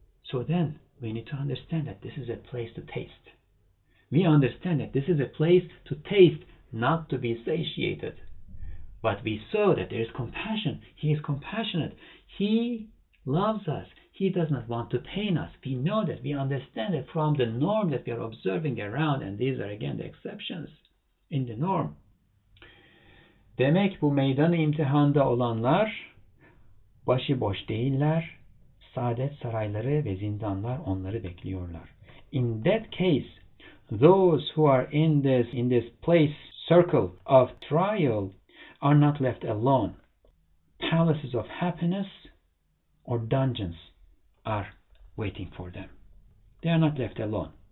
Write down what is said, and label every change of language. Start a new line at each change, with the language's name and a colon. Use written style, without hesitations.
English: So then we need to understand that this is a place to taste. We understand that this is a place to taste, not to be satiated. But we saw that there is compassion. He is compassionate. He loves us. He does not want to pain us. We know that. We understand it from the norm that we are observing around, and these are again the exceptions in the norm.
Turkish: Demek bu meydan-ı imtihanda olanlar başıboş değiller. Saadet sarayları ve zindanlar onları bekliyorlar.
English: In that case, those who are in this place, circle of trial, are not left alone. Palaces of happiness or dungeons are waiting for them. They are not left alone.